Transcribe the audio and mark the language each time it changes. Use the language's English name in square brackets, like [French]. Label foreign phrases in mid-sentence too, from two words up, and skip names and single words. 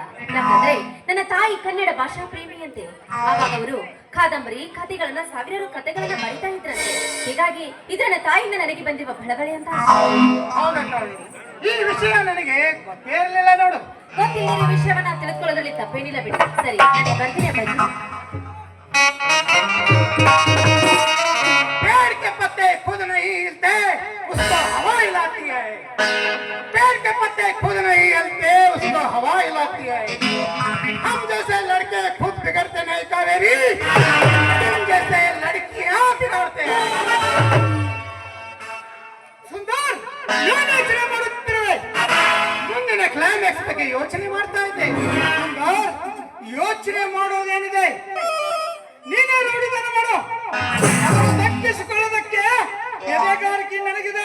[Kannada] ಯಾಕಂದ್ರೆ ನನ್ನ ತಾಯಿ ಕನ್ನಡ ಭಾಷಾ ಪ್ರೇಮಿಯಂತೆ. ಆವಾಗ ಅವರು ಕಾದಂಬರಿ ಕಥೆಗಳನ್ನ, ಸಾವಿರಾರು ಕಥೆಗಳನ್ನ ಬರಿತಾ ಇದ್ರಂತೆ. ಹೀಗಾಗಿ ಇದು ನನ್ನ ತಾಯಿಯಿಂದ ನನಗೆ ಬಂದಿರುವ ಬಳಗಳೆ ಅಂತ. ಹೌದಾ ಕಾವೇರಿ, ಈ ವಿಷಯ ನನಗೆ ಗೊತ್ತೇ ಇರಲಿಲ್ಲ. ನೋಡು, ಗೊತ್ತಿಲ್ಲದ ವಿಷಯವನ್ನ ತಿಳಿದುಕೊಳ್ಳೋದ್ರಲ್ಲಿ ತಪ್ಪೇನಿಲ್ಲ ಬಿಡಿ. ಸರಿ, ಬರ್ತೀನಿ ಅಪ್ಪಾಜಿ. [Hindi] पेड़ के पत्ते खुद नहीं हिलते, उसको हवा हिलाती है। पेड़ के पत्ते खुद नहीं हिलते, उसको हवा हिलाती है। हम जैसे लड़के खुद बिगड़ते नहीं कावेरी, तुम जैसे लड़कियां बिगड़ते हैं। [Kannada] ಸುಂದರ್, ಏನು ಯೋಚನೆ ಮಾಡುತ್ತಿರುವೆ? ಮುಂದಿನ ಕ್ಲೈಮ್ಯಾಕ್ಸ್ ಬಗ್ಗೆ ಯೋಚನೆ ಮಾಡ್ತಾ ಇದ್ದೆ. ಸುಂದರ್, ಯೋಚನೆ ಮಾಡೋದೇನಿದೆ? ನೀನೇ ನೋಡಿದನ್ನು ಮಾಡು. ತಪ್ಪಿಸಿಕೊಳ್ಳೋದಕ್ಕೆ ಎದೆಗಾರಿಕೆ ನನಗಿದೆ.